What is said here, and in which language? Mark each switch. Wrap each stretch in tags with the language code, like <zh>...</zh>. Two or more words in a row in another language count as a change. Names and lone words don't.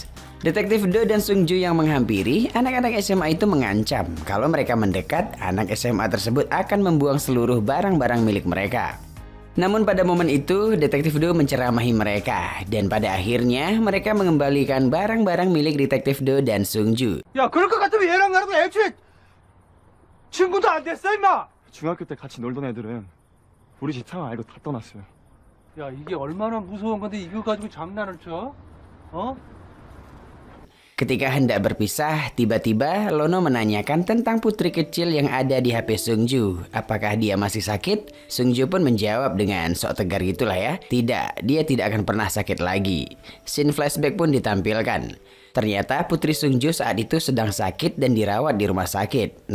<id>Detektif Do dan Sung Ju yang menghampiri, anak-anak SMA itu mengancam kalau mereka mendekat, anak SMA tersebut akan membuang seluruh barang-barang milik mereka. Namun pada momen itu, Detektif Do menceramahi mereka, dan pada akhirnya mereka mengembalikan barang-barang milik Detektif Do dan Sung Ju.</id> <ko>야, 그럴 것 같으면 얘랑 나랑 애초에 친구도 안 됐어 임마. 중학교 때 같이 놀던 애들은 우리 집 상황 알고 다 떠났어요. 야, 이게 얼마나 무서운 건데 이거 가지고 장난을 쳐? 어?</ko> <id>Ketika hendak berpisah, tiba-tiba Lono menanyakan tentang putri kecil yang ada di HP Seungju. Apakah dia masih sakit? Seungju pun menjawab dengan sok tegar gitulah ya. Tidak, dia tidak akan pernah sakit lagi.</id> <en>Scene flashback</en> <id>pun ditampilkan. Ternyata putri Seungju saat itu sedang sakit dan dirawat di rumah sakit.</id>